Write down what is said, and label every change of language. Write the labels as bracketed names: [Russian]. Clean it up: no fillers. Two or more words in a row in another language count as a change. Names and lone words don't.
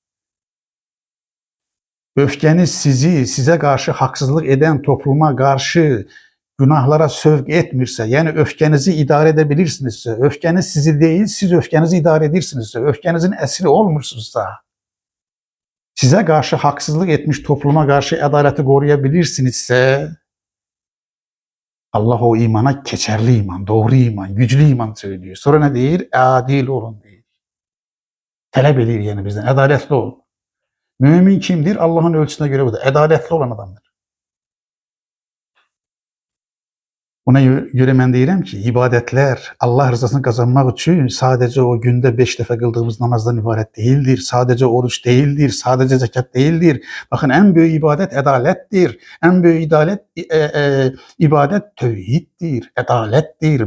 [Turkish] Öfkeniz size karşı haksızlık eden topluma karşı günahlara sevk etmirse, yani öfkenizi idare edebilirsinizse, öfkeniz sizi değil, siz öfkenizi idare edirsinizse, öfkenizin esiri olmuşsunuzsa, size karşı haksızlık etmiş topluma karşı adaleti koruyabilirsinizse, Allah o imana keçerli iman, doğru iman, güçlü iman söylüyor. [Azerbaijani] Sonra ne deyir? Adil olun deyir. Talep edir yani bizden, adaletli olun. Mümin kimdir? [Turkish] Allah'ın ölçüsüne göre budur. Adaletli olan adamdır. [Azerbaijani] Ona göre mən deyirəm ki, ibadətlər Allah rızasını qazanmaq üçün sadəcə o gündə 5 dəfə qıldığımız namazdan ibarət deyildir. Sadəcə oruç deyildir, sadəcə zəkat deyildir. Baxın, ən böyük ibadət ədalətdir. Ən böyük ibadət tövhiddir, ədalətdir.